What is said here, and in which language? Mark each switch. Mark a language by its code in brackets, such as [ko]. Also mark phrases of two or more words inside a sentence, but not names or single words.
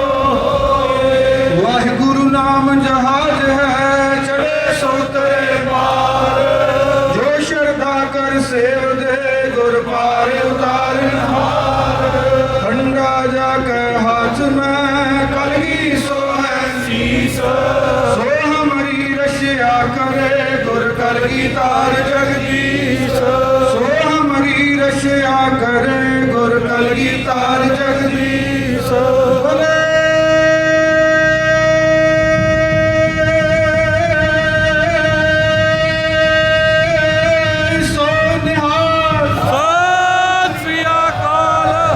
[pa] ਵਾਹਿਗੁਰੂ ਨਾਮ ਜਹਾਜ ਹੈ ਚੜੇ ਸੋ ਤਰੇ ਪਾਰ, ਜੋ ਸ਼ਰਧਾ ਕਰ ਸੇਵ ਦੇ ਗੁਰ ਪਾਰ ਉਤਾਰਨ ਹਾਰ। ਠੰਡਾ ਜਾ ਕੇ ਹਾਥ ਮੈਂ ਕਲਗੀ ਸੋ ਹੈ ਸੀਸ, ਸੋ ਹਮਾਰੀ ਰਸ਼ਿਆ ਕਰੇ ਗੁਰ ਕਲਗੀ ਤਾਰ ਜਗਦੀਸ਼। ਸੋ ਹਮਾਰੀ ਰਸ਼ਿਆ ਕਰੇ ਗੁਰ ਕਲਗੀ ਤਾਰ ਜਗਦੀਸ਼। ਬੋਲੇ ਸੋ ਨਿਹਾਲ ਸਤ ਸ੍ਰੀ ਅਕਾਲ।